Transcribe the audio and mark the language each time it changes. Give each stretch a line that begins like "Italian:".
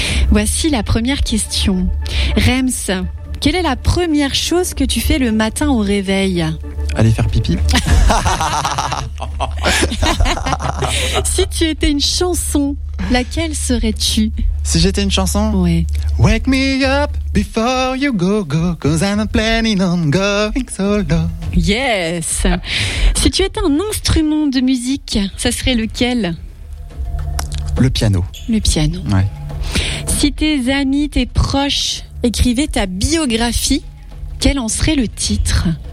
French: Voici la première question. Rems, quelle est la première chose que tu fais le matin au réveil? Aller faire pipi. Si tu étais une chanson, laquelle serais-tu? Si j'étais une chanson? Oui.
English: Wake me up before you go, go, cause I'm planning on going so low. Yes.
French: Si tu étais un instrument de musique, ça serait lequel? Le piano. Le piano. Ouais. Si tes amis, tes proches écrivaient ta biographie, quel en serait le titre?